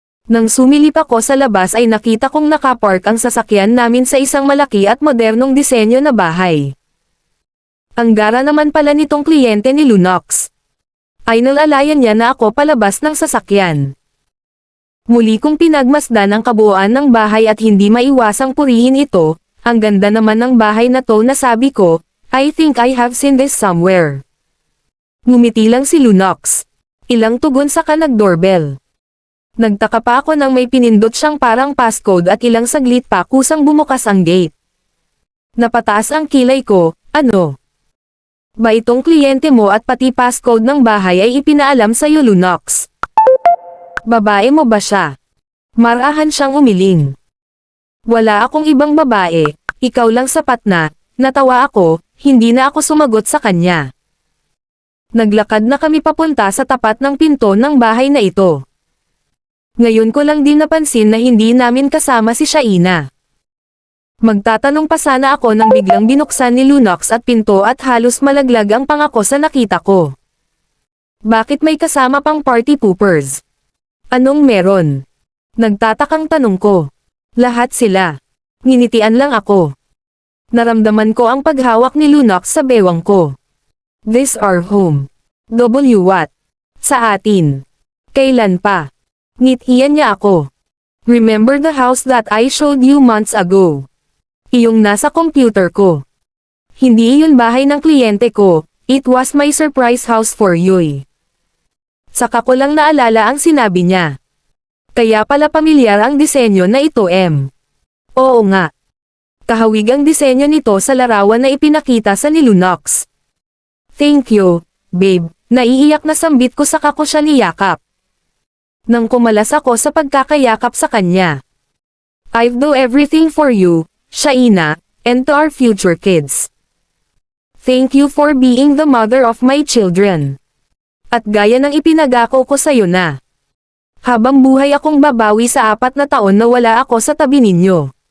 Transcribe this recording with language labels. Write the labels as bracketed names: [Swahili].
[Filipino] Nang sumilip ako sa labas ay nakita kong nakapark ang sasakyan namin sa isang malaki at modernong disenyo na bahay. Ang gara naman pala nitong kliyente ni Lunox. Ay nalalayan niya na ako palabas ng sasakyan. Muli kong pinagmasdan ang kabuuan ng bahay at hindi maiwasang purihin ito. Ang ganda naman ng bahay na to na sabi ko, [English] I think I have seen this somewhere. [Filipino] Ngumiti lang si Lunox. Ilang tugon saka nag-doorbell. Nagtaka pa ako nang may pinindot siyang parang passcode at ilang saglit pa kusang bumukas ang gate. Napataas ang kilay ko, ano? Ba itong kliyente mo at pati passcode ng bahay ay ipinaalam sa'yo Lunox? Babae mo ba siya? Marahan siyang umiling. Wala akong ibang babae, ikaw lang sapat na, natawa ako, hindi na ako sumagot sa kanya. Naglakad na kami papunta sa tapat ng pinto ng bahay na ito. Ngayon ko lang din napansin na hindi namin kasama si Shaina. Magtatanong pa sana ako nang biglang binuksan ni Lunox at pinto at halos malaglag ang pangako sa nakita ko. Bakit may kasama pang party poopers? Anong meron? Nagtatakang tanong ko. Lahat sila. Nginitian lang ako. Naramdaman ko ang paghawak ni Lunox sa bewang ko. [English] This our home. W what? [Filipino] Sa atin. Kailan pa? Ngitian niya ako. [English] Remember the house that I showed you months ago? [Filipino] Iyong nasa computer ko. Hindi iyon bahay ng kliyente ko, [English] it was my surprise house for you. [Filipino] Saka ko lang naalala ang sinabi niya. Kaya pala pamilyar ang disenyo na ito Oo nga. Kahawig ang disenyo nito sa larawan na ipinakita sa ni Lunox. [English] Thank you, babe. [Filipino] Naiiyak na sambit ko saka ko siya niyakap. Nang kumalas ako sa pagkakayakap sa kanya. [English] I've do everything for you, Shaina, and to our future kids. Thank you for being the mother of my children. [Filipino] At gaya ng ipinagako ko sa'yo na. Habang buhay akong babawi sa 4 na taon na wala ako sa tabi ninyo.